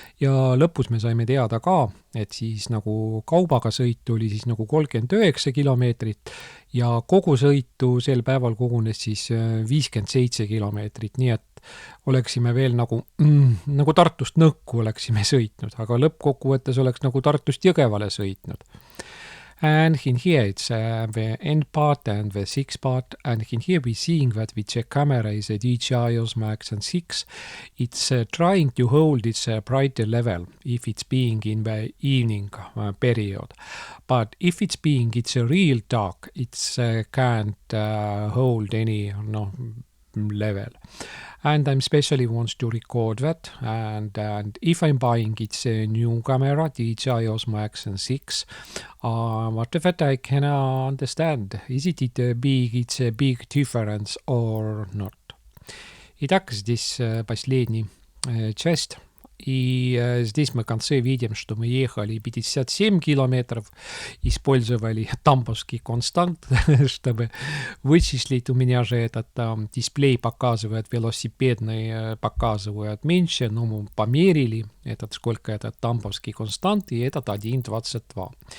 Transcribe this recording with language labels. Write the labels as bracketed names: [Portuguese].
[Estonian] Ja lõpus me saime teada ka, et siis nagu kaubaga sõitu oli siis nagu 39 kilomeetrit ja kogu sõitu sel päeval kogunes siis 57 kilomeetrit, nii et oleksime veel nagu Tartust Nõkku oleksime sõitnud, aga lõppkokkuvõttes oleks nagu Tartust Jõgevale sõitnud. [English] And in here it's the end part and the sixth part, and in here we're seeing that with the camera is a DJI Osmo Action 6. It's trying to hold its brighter level if it's being in the evening period. But if it's real dark, it's can't hold any level. And I'm especially wants to record that, and if I'm buying it's a new camera, DJI Osmo Action 6, what that I can understand. Is it it's a big difference or not? [Russian] Итак, здесь последний часть. И здесь мы в конце видим, что мы ехали 57 километров, использовали тамповский констант, чтобы вычислить. У меня же этот дисплей показывает, велосипедный показывает меньше, но мы померили, сколько этот тамповский констант, и этот 1,22.